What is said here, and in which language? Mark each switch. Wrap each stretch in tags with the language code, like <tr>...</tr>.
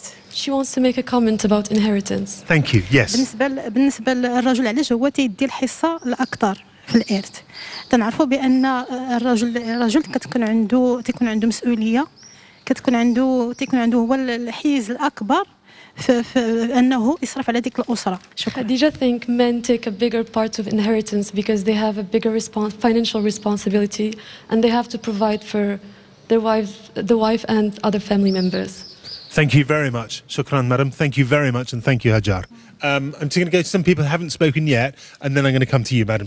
<en>She wants to make a comment about inheritance. Thank you. Yes.</en> <ar>بالنسبة للرجل علاش هو تيدي الحصة الأكثر في الإرث. تنعرفوا بأن الرجل تكون عنده مسؤولية. تكون عنده هو الحيز الأكبر. فأنه يصرف على ديك الأسرة.</ar> <en>Khadija, think men take a bigger part of inheritance because they have a bigger financial responsibility and they have to provide for their wife and other family members. Thank you very much. Shukran, madam. Thank you very much and thank you, Hajar. I'm just going to go to some people who haven't spoken yet and then I'm going to come to you, madam.</en>